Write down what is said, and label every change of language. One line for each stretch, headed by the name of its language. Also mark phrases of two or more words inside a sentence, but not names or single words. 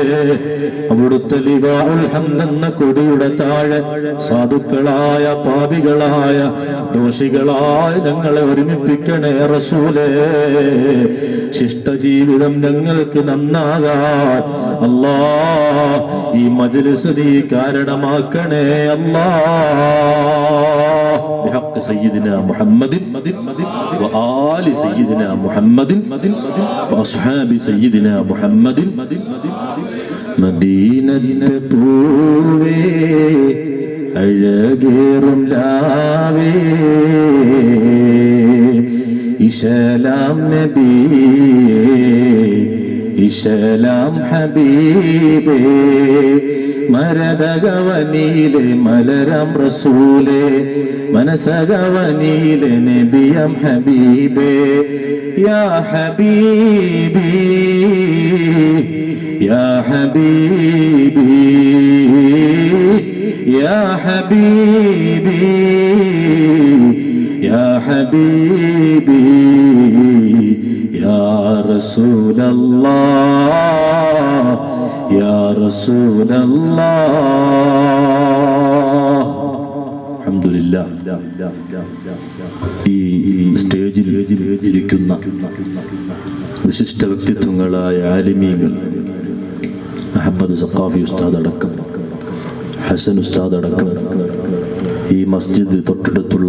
Malayalam: അവിടുത്തെ
Arabic: لواء الحمد
Malayalam: എന്ന കൊടിയുടെ താഴെ സാധുക്കളായ, പാപികളായ, ദോഷികളായ ഞങ്ങളെ ഒരുമിപ്പിക്കണേ റസൂലേ. ശിഷ്ടജീവിതം ഞങ്ങൾക്ക് നന്നാകാൻ അല്ലാഹ് ഈ മജ്ലിസ് നീ കാരണമാക്കണേ അല്ലാഹ്.
Arabic: بحق سيدنا محمد وآل سيدنا محمد وأصحاب سيدنا محمد
Malayalam: മദീനത്തെ പൂവേ അഴകേറും ലാവേ ഇശലാം നബിയേ ഇശലാം ഹബീബേ മരദഗവനിയിലെ മലരാം റസൂലേ മനസഗവനിയിലെ നബിയാം ഹബീബേ
Arabic: يا حبيبي يا حبيبي يا حبيبي يا حبيبي يا رسول الله يا رسول الله الحمد لله
Malayalam: ഈ സ്റ്റേജിൽ ഇരിക്കുന്ന വിശിഷ്ട വ്യക്തിത്വങ്ങളായ ആലിമീങ്ങൾ അഹമ്മദ് സഖാഫി ഉസ്താദ് അടക്കം ഹസൻ ഉസ്താദ് അടക്കം ഈ മസ്ജിദ് തൊട്ടടുത്തുള്ള